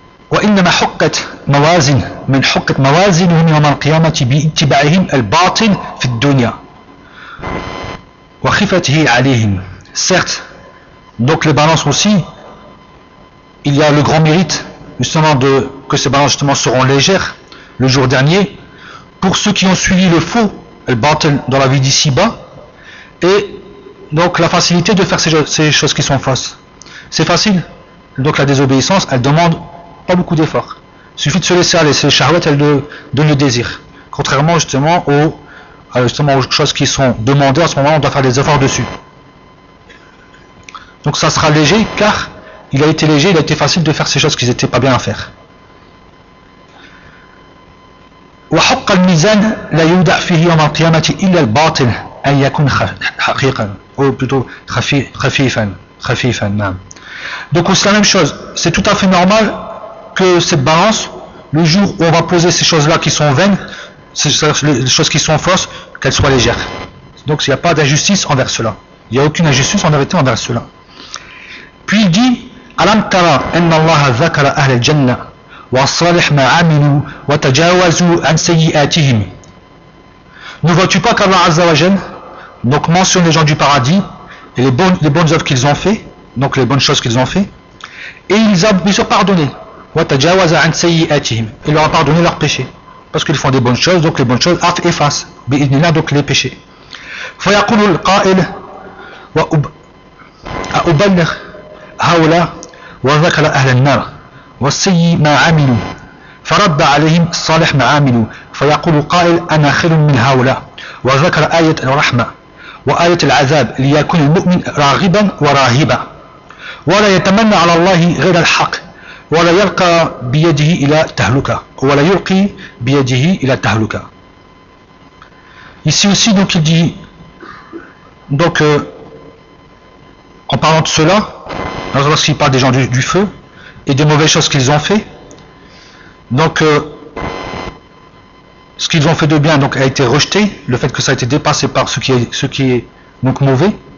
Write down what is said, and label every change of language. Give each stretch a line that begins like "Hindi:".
Arabic: وإنما حقت موازين من حقت موازينهم يوم القيامة باتباعهم الباطن في الدنيا وخفته عليهم.
French: Certes, donc les balances aussi, il y a le grand mérite justement de que ces balances justement seront légères le jour dernier pour ceux qui ont suivi le faux, le bâton dans la vie d'ici-bas, et donc la facilité de faire ces choses qui sont fausses. C'est facile, donc la désobéissance elle demande pas beaucoup d'efforts. Il suffit de se laisser aller, c'est le charouette, elle donne le désir. Contrairement justement aux choses qui sont demandées en ce moment, on doit faire des efforts dessus. Donc ça sera léger car il a été léger, il a été facile de faire ces choses qu'ils n'étaient pas bien à faire.
Arabic: وحق الميزان لا يودع فيه يوم القيامة إلا الباطن أن يكون حقيقا أو
French: plutôt
Arabic: خفيفا نعم.
French: Donc c'est la même chose, c'est tout à fait normal que cette balance, le jour où on va poser ces choses-là qui sont vaines, ces choses qui sont fausses, qu'elles soient légères. Donc il n'y a pas d'injustice envers cela. Il n'y a aucune injustice en vérité envers cela. Puis il dit
Arabic: ألم ترى أن الله ذكر أهل الجنة وصالح ما عملوا وتجاوزوا عن سيئاتهم.
French: Ne vois-tu pas qu'Allah Azza wa Jal donc mentionne les gens du paradis et les bonnes œuvres qu'ils ont fait, donc les bonnes choses qu'ils ont fait, et ils les ont pardonnés.
Arabic: وتجاوز عن سيئاتهم.
French: Il leur a pardonné leurs péchés parce qu'ils font des bonnes choses, donc les bonnes choses effacent
Arabic: بإذن الله
French: donc les péchés.
Arabic: فيقول القائل وأبلغ هؤلاء وذكر أهل النار والسيء ما عملوا فرد عليهم الصالح ما عملوا فيقول قائل أنا خير من هؤلاء، وذكر آية الرحمة وآية العذاب ليكون المؤمن راغبا وراهبا، ولا يتمنى على الله غير الحق، ولا يلقى بيده إلى تهلكة، ولا يلقي بيده إلى تهلكة.
French: Ici aussi, donc il dit, donc en parlant de cela, lorsqu'il parle des gens du feu et des mauvaises choses qu'ils ont fait, donc ce qu'ils ont fait de bien donc a été rejeté, le fait que ça a été dépassé par ce qui est donc mauvais.